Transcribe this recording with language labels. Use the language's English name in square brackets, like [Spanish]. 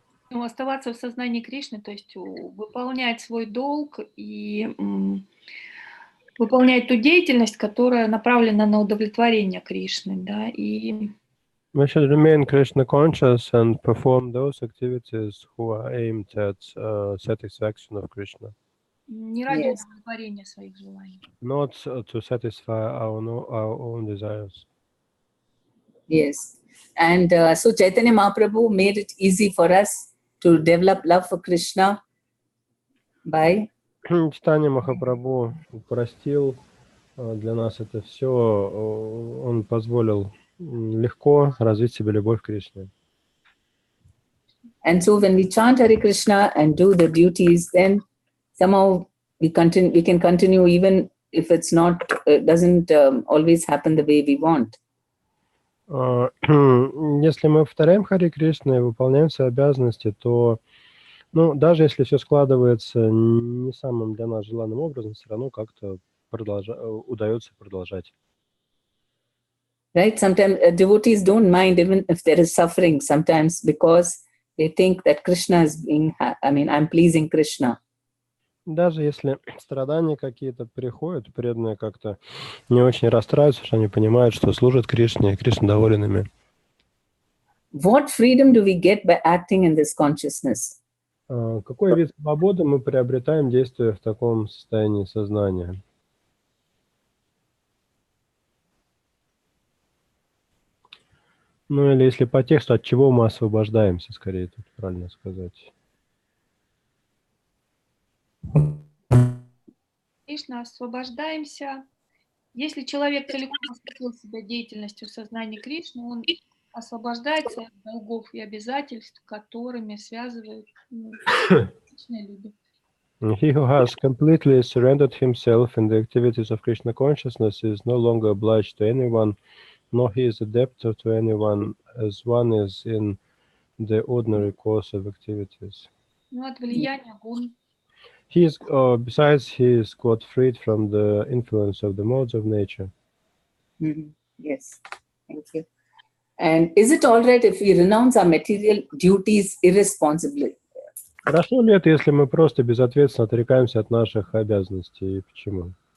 [Russian] Оставаться в сознании Кришны, то есть выполнять свой долг и выполнять ту деятельность, которая направлена на удовлетворение Кришны, да, и [English] We should remain Krishna conscious and perform those activities who are aimed at satisfaction of Krishna. [Russian] не ради удовлетворения своих желаний. [English] Not to satisfy our own desires. Yes. And so Chaitanya Mahaprabhu made it easy for us to develop love for Krishna by [Russian] Читание Махапрабху упростил для нас это все. Он позволил легко развить себе любовь к Кришне. [English] And so when we chant Hare Krishna and do the duties, then somehow we can continue even if it's not, doesn't always happen the way we want. [Russian] Если мы повторяем Харе Кришна и выполняем свои обязанности, то даже если все складывается не самым для нас желанным образом, все равно как-то удается продолжать. Right? [English] Sometimes devotees don't mind even if there is suffering sometimes because they think that Krishna is I'm pleasing Krishna. [Russian] Даже если страдания какие-то приходят, преданные как-то не очень расстраиваются, что они понимают, что служат Кришне, и Кришна доволен ими. [English] What freedom do we get by acting in this consciousness? [Russian] Какой вид свободы мы приобретаем, действуя в таком состоянии сознания? Или если по тексту, от чего мы освобождаемся, скорее тут правильно сказать. Кришна, освобождаемся. Если человек целиком посвятил себя деятельностью сознания Кришны, он освобождается от долгов и обязательств, которыми связывают личные люди. [English] He who has completely surrendered himself in the activities of Krishna consciousness is no longer obliged to anyone, nor he is a debtor to anyone, as one is in the ordinary course of activities. [Russian] Ну, от влияния гун. [English] He is, besides, he is got freed from the influence of the modes of nature. Yes, thank you. And is it all right if we renounce our material duties irresponsibly? [Russian] Хорошо ли это, если мы просто безответственно отрекаемся от наших обязанностей? И почему?